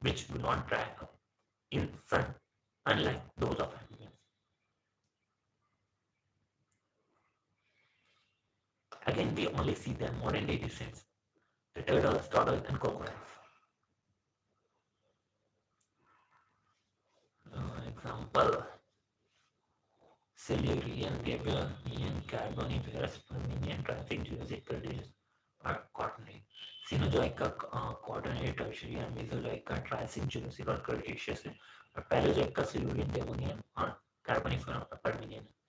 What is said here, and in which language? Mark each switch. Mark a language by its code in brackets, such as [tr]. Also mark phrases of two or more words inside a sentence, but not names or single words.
[en] which do not dry up in sun, unlike those of amphibians. Again, we only see their modern day descendants, the turtles, turtles, and crocodiles. Example: Silurian, Gabrielian, Carboniferous, Permian, Triassic, Jurassic, Cretaceous, or Quaternary. Cenozoica, Quaternary, Tertiary, and Mesozoica, Triassic, Jurassic, or Cretaceous, or Paleozoica, Silurian, Devonian, or Carboniferous, or Permian.